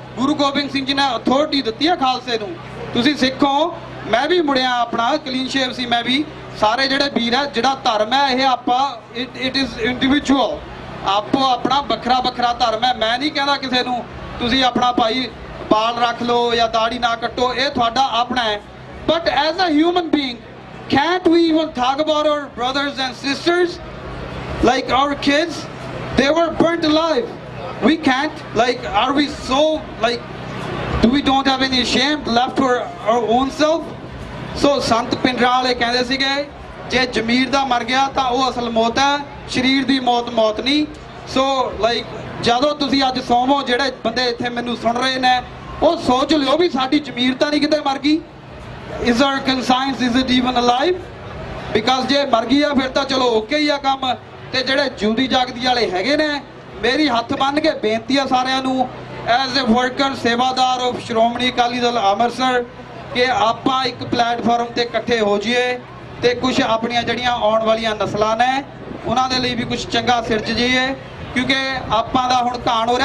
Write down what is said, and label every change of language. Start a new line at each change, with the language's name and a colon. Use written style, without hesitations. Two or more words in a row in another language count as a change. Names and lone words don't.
Punjabi: ਗੁਰੂ ਗੋਬਿੰਦ ਸਿੰਘ ਜੀ ਨੇ ਅਥਾਰਟੀ ਦਿੱਤੀ ਆ ਖਾਲਸੇ ਨੂੰ। ਤੁਸੀਂ ਸਿੱਖੋ, ਮੈਂ ਵੀ ਮੁੜਿਆ, ਆਪਣਾ
English: clean shave
Punjabi: ਸੀ ਮੈਂ ਵੀ। ਸਾਰੇ ਜਿਹੜੇ ਵੀਰ ਆ, ਜਿਹੜਾ ਧਰਮ ਹੈ ਇਹ ਆਪਾਂ
English: it is individual,
Punjabi: ਆਪੋ ਆਪਣਾ ਵੱਖਰਾ ਵੱਖਰਾ ਧਰਮ ਹੈ। ਮੈਂ ਨਹੀਂ ਕਹਿੰਦਾ ਕਿਸੇ ਨੂੰ ਤੁਸੀਂ ਆਪਣਾ ਭਾਈ ਬਾਲ ਰੱਖ ਲਓ ਜਾਂ ਦਾੜੀ ਨਾ ਕੱਟੋ, ਇਹ ਤੁਹਾਡਾ ਆਪਣਾ ਹੈ।
English: but as a human being, can't we even talk about our brothers and sisters, like our kids? They were burnt alive. We can't, are we so, do we don't have any shame left for our own self?
Punjabi: So ਸੰਤ ਭਿੰਡਰਾਂ ਵਾਲੇ ਕਹਿੰਦੇ ਸੀਗੇ ਜੇ ਜ਼ਮੀਰ ਦਾ ਮਰ ਗਿਆ ਤਾਂ ਉਹ ਅਸਲ ਮੌਤ ਹੈ, ਸਰੀਰ ਦੀ ਮੌਤ ਮੌਤ ਨਹੀਂ। ਸੋ ਜਦੋਂ ਤੁਸੀਂ ਅੱਜ ਸੌਵੋ, ਜਿਹੜੇ ਬੰਦੇ ਇੱਥੇ ਮੈਨੂੰ ਸੁਣ ਰਹੇ ਨੇ ਉਹ ਸੋਚ ਲਿਓ ਵੀ ਸਾਡੀ ਜ਼ਮੀਰ ਤਾਂ ਨਹੀਂ ਕਿਤੇ ਮਰ ਗਈ।
English: Is our conscience, is it even alive?
Punjabi: Because ਜੇ ਮਰ ਗਈ ਆ ਫਿਰ ਤਾਂ ਚਲੋ ਓਕੇ ਹੀ ਆ ਕੰਮ। ਤੇ ਜਿਹੜੇ ਜਿਉਂਦੀ ਜਾਗਦੀ ਵਾਲੇ ਹੈਗੇ ਨੇ, ਮੇਰੀ ਹੱਥ ਬੰਨ੍ਹ ਕੇ ਬੇਨਤੀ ਆ ਸਾਰਿਆਂ ਨੂੰ,
English: as a worker
Punjabi: ਸੇਵਾਦਾਰ ਆਫ ਸ਼੍ਰੋਮਣੀ ਅਕਾਲੀ ਦਲ ਅੰਮ੍ਰਿਤਸਰ, ਕਿ ਆਪਾਂ ਇੱਕ ਪਲੇਟਫਾਰਮ ਤੇ ਇਕੱਠੇ ਹੋ ਜਾਈਏ ਤੇ ਕੁਝ ਆਪਣੀਆਂ ਜਿਹੜੀਆਂ ਆਉਣ ਵਾਲੀਆਂ ਨਸਲਾਂ ਨੇ ਉਹਨਾਂ ਦੇ ਲਈ ਵੀ ਕੁਝ ਚੰਗਾ ਸਿਰਜ ਜਾਈਏ, ਕਿਉਂਕਿ ਆਪਾਂ ਦਾ ਹੁਣ ਘਾਣ ਹੋ ਰਿਹਾ।